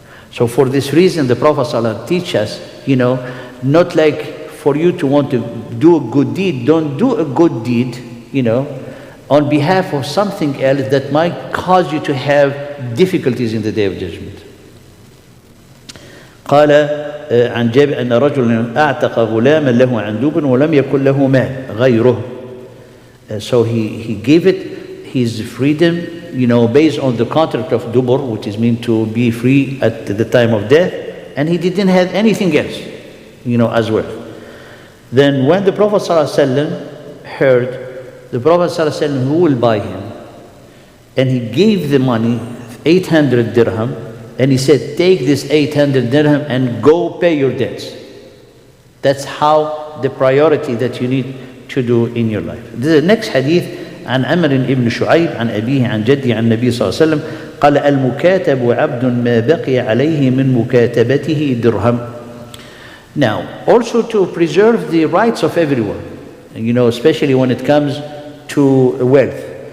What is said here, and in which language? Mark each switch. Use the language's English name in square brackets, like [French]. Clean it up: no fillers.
[English] So for this reason, the Prophet ﷺ teaches us, not like for you to want to do a good deed, don't do a good deed, on behalf of something else that might cause you to have difficulties in the Day of Judgment. [Arabic] قال عن جابر أن رجلا أعتق غلاما له عن دبر ولم يكن له مال غيره. [English] So he gave it his freedom, based on the contract of dubur, which is meant to be free at the time of death, and he didn't have anything else, as well. Then when the Prophet ﷺ heard, the Prophet ﷺ, who will buy him, and he gave the money, 800 dirham, and he said, take this 800 dirham and go pay your debts. That's how the priority that you need to do in your life. The next hadith, [Arabic] عن عمر بن شعيب عن أبيه عن جده عن النبي صلى الله عليه وسلم قال المكاتب عبد ما بقي عليه من مكاتبته درهم. [English] Now, also to preserve the rights of everyone, especially when it comes to wealth.